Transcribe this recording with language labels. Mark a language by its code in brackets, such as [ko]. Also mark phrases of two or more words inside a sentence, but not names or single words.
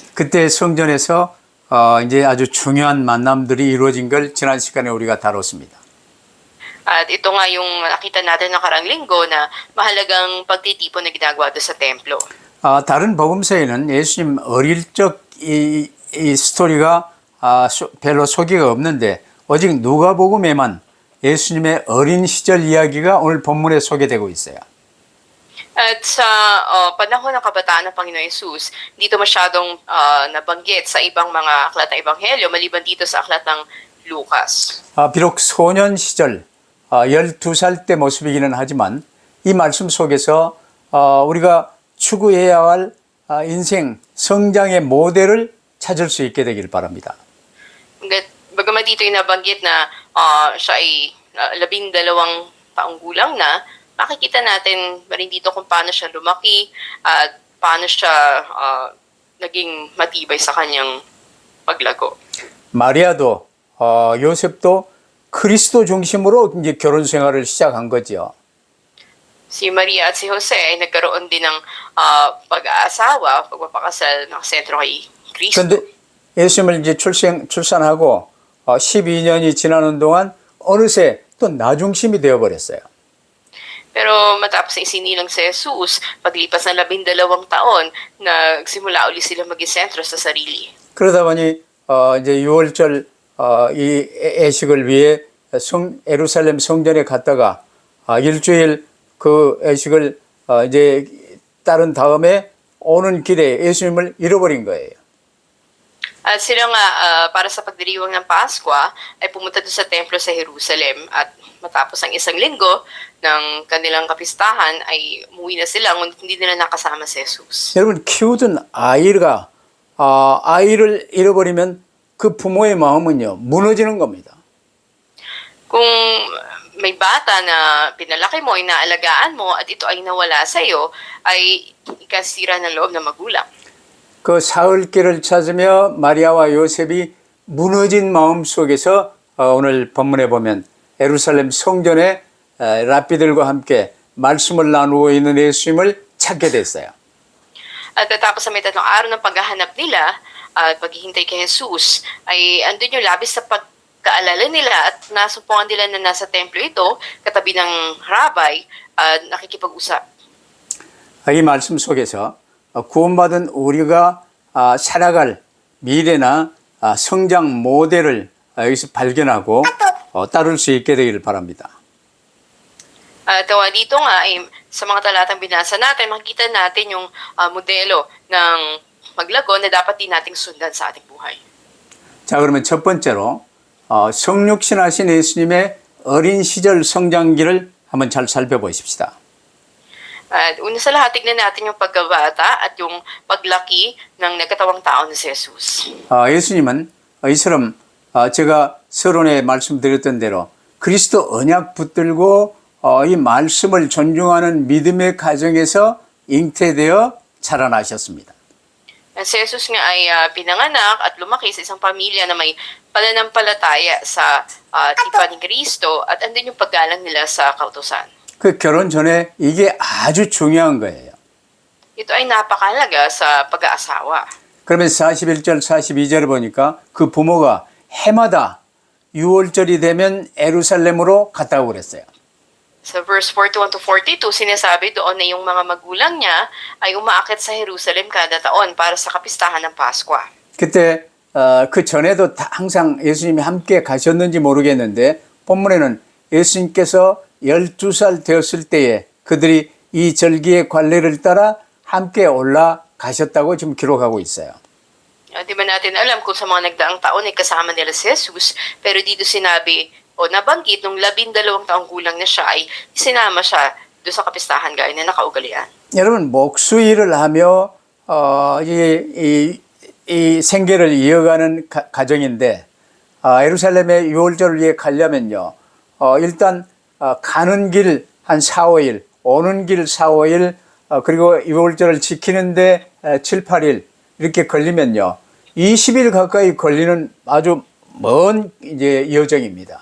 [ko] 그때 성전에서 이제 아주 중요한 만남들이 이루어진 걸 지난 시간에 우리가 다뤘습니다. [tl] At ito nga yung nakita natin nakarang linggo na mahalagang pagtitipon na ginagawa doon sa templo. [ko] 다른 복음서에는 예수님 어릴 적 이 스토리가 별로 소개가 없는데 오직 누가복음에만 예수님의 어린 시절 이야기가 오늘 본문에 소개되고 있어요. [tl] At sa panahon ng kabataan ng Panginoon Yesus, dito masyadong nabanggit sa ibang mga aklat ng Ebanghelyo, maliban dito sa aklat ng Lucas. [ko] 비록 소년 시절 12살 때 모습이기는 하지만 이 말씀 속에서 우리가 추구해야 할 인생 성장의 모델을 찾을 수 있게 되기를 바랍니다. [tl] Bagamat dito yung nabanggit na siya ay 12 taong gulang na, makikita natin rin dito kung paano siya lumaki at paano siya naging matibay sa kanyang paglago. [ko] 마리아도 요셉도 그리스도 중심으로 이제 결혼 생활을 시작한 거죠. [tl] Si Maria at si Jose ay nagkaroon din ng pag-aasawa, pagpapakasal ng sentro kay Kristo. [ko] 그런데 예수님을 이제 출산하고 12년이 지나는 동안 어느새 또 나중심이 되어버렸어요. [tl] Pero matapos na isinilang si Jesus, paglipas ng 12 taon, nagsimula uli sila maging sentro sa sarili. [ko] 그러다 보니 이제 6월절 이 애식을 위해 예루살렘 성전에 갔다가 일주일 그 애식을 이제 따른 다음에 오는 길에 예수님을 잃어버린 거예요. [tl] At sila nga, para sa pagdiriwang ng Pasko, ay pumunta doon sa templo sa Jerusalem. At matapos ang isang linggo ng kanilang kapistahan, ay umuwi na sila, ngunit hindi nila nakasama si Jesus. [ko] 여러분 키우던 아이가 아이를 잃어버리면 그 부모의 마음은요 무너지는 겁니다. [tl] Kung may bata na pinalaki mo, inaalagaan mo, at ito ay nawala sa iyo, ay ikasira ng loob ng magulang. [ko] 그 사흘길을 찾으며 마리아와 요셉이 무너진 마음 속에서 오늘 본문에 보면 예루살렘 성전에 랍비들과 함께 말씀을 나누고 있는 예수님을 찾게 됐어요. [tl] At tapos sa may 3 araw ng paghahanap nila at paghihintay kay Jesus, ay andun yung labis sa pagkaalala nila at nasumpungan nila na nasa templo ito, katabi ng rabbi, at nakikipag-usap. [ko] 이 말씀 속에서 구원받은 우리가 살아갈 미래나 성장 모델을 여기서 발견하고 따를 수 있게 되기를 바랍니다. [tl] At dito nga, ay, sa mga talatang binasa natin, makikita natin yung modelo ng maglago na dapat din nating sundan sa ating buhay. [ko] 자, 그러면 첫 번째로 성육신하신 예수님의 어린 시절 성장기를 한번 잘 살펴보십시다. [tl] At una sa lahat, tignan natin yung pagkabata at yung paglaki ng nagkatawang tao na si Jesus. [ko] 예수님은 이처럼 제가 서론에 말씀드렸던 대로 그리스도 언약 붙들고 이 말씀을 존중하는 믿음의 가정에서 잉태되어 자라나셨습니다. [tl] Si Jesus nga ay pinanganak at lumaki sa isang pamilya na may pananampalataya sa tipan ni Kristo at andun yung paggalang nila sa kautusan. [ko] 그 결혼 전에 이게 아주 중요한 거예요. [tl] Ito ay napakalaga sa pag-aasawa. [ko] 그러면 41절, 42절을 보니까 그 부모가 해마다 6월절이 되면 예루살렘으로 갔다고 그랬어요. [tl] Sa verse 41 to 42, sinasabi doon na yung mga magulang niya ay umaakit sa Jerusalem kada taon para sa kapistahan ng Pasko. [ko] 그때 그 전에도 항상 예수님이 함께 가셨는지 모르겠는데 본문에는 예수님께서 12살 되었을 때에 그들이 이 절기의 관례를 따라 함께 올라가셨다고 지금 기록하고 있어요. [tl] Di ba natin alam kung sa mga nagdaang taon ay kasama nila si Jesus, pero dito sinabi o nabanggit nung 12 taong gulang na siya ay sinama siya doon sa kapistahan gaya na nakaugalian. [ko] 여러분 목수일을 하며 이 생계를 이어가는 가정인데 예루살렘에 6월절을 위해 가려면요 일단 가는 길 한 4, 5일 오는 길 4, 5일 그리고 6월절을 지키는데 7, 8일 이렇게 걸리면요 20일 가까이 걸리는 아주 먼 이제 여정입니다.